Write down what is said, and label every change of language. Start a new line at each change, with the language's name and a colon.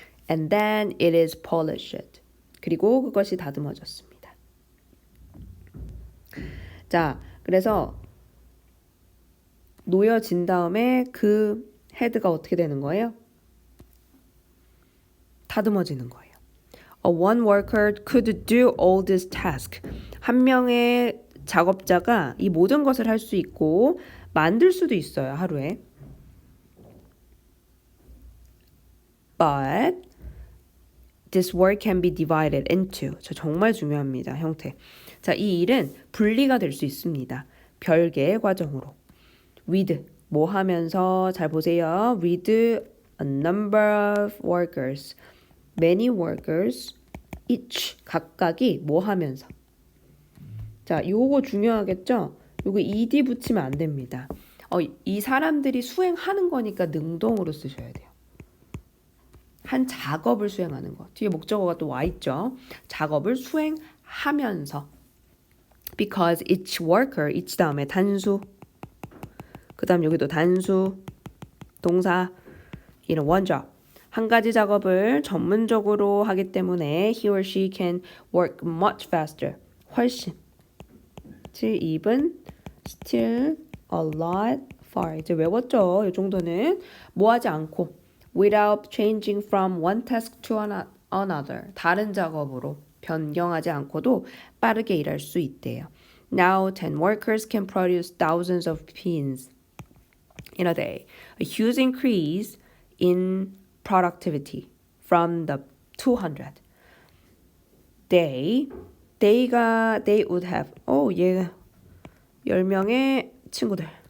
English: And then it is polished.
Korean: 그리고 그것이 다듬어졌습니다. 자, 그래서 놓여진 다음에 그 헤드가 어떻게 되는 거예요? 다듬어지는 거예요.
English: A one worker could do all this task.
Korean: 한 명의 작업자가 이 모든 것을 할 수 있고 만들 수도 있어요, 하루에.
English: But this work can be divided into.
Korean: 저 정말 중요합니다, 형태. 자, 이 일은 분리가 될 수 있습니다. 별개의 과정으로. With 뭐 하면서 잘 보세요.
English: With a number of workers. Many workers each
Korean: 각각이 뭐 하면서. 자, 요거 중요하겠죠? 요거 ed 붙이면 안 됩니다. 이 사람들이 수행하는 거니까 능동으로 쓰셔야 돼요. 한 작업을 수행하는 거. 뒤에 목적어가 또 와 있죠. 작업을 수행하면서.
English: Because each worker, each
Korean: 다음에 단수. 그 다음 여기도 단수, 동사, 이런 one job. 한 가지 작업을 전문적으로 하기 때문에
English: he or she can work much faster.
Korean: 훨씬.
English: even, still, a lot, far.
Korean: 이제 외웠죠. 이 정도는 뭐 하지 않고
English: without changing from one task to another.
Korean: 다른 작업으로 변경하지 않고도 빠르게 일할 수 있대요.
English: Now 10 workers can produce thousands of pins in a day. A huge increase in productivity from the 200. They would have.
Korean: 얘 10명의 친구들.